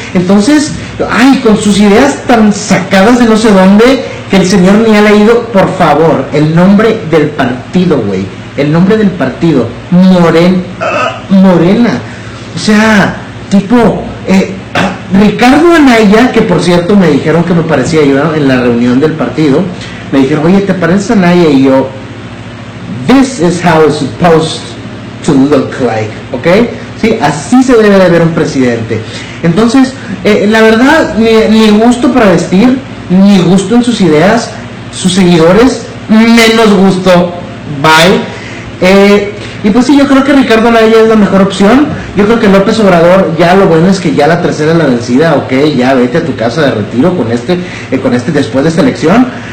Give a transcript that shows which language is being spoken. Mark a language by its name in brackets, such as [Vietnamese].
[Spanish] Entonces, ay, con sus ideas tan sacadas de no sé dónde, que el señor ni ha leído, por favor, el nombre del partido, güey. El nombre del partido, Morena. O sea, tipo... Ricardo Anaya, que por cierto me dijeron que me parecía yo, ¿no?, en la reunión del partido, me dijeron, oye, ¿te pareces Anaya? Y yo, [English] this is how it's supposed to look like, ¿ok? [Spanish] Sí, así se debe de ver un presidente. Entonces, la verdad, ni gusto para vestir, ni gusto en sus ideas, sus seguidores, menos gusto, bye. Y pues sí, yo creo que Ricardo Anaya es la mejor opción. Yo creo que López Obrador, ya lo bueno es que ya la tercera es la vencida, ok, ya vete a tu casa de retiro con este después de esta elección.